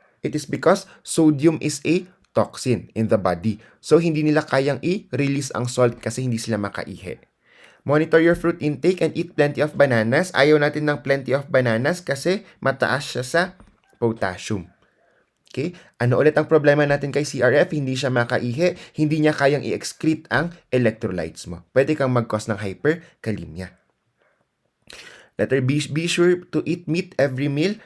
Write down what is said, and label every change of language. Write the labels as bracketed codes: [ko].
[en] It is because sodium is a toxin in the body. [tl] So, hindi nila kayang i-release ang salt kasi hindi sila makaihi. [en] Monitor your fruit intake and eat plenty of bananas. [tl] Ayaw natin ng [en] plenty of bananas [tl] kasi mataas siya sa potassium. Okay? Ano ulit ang problema natin kay CRF? Hindi siya makaihi, hindi niya kayang i-excrete ang electrolytes mo. Pwede kang mag-cause ng hyperkalemia. [en] Letter B, be sure to eat meat every meal.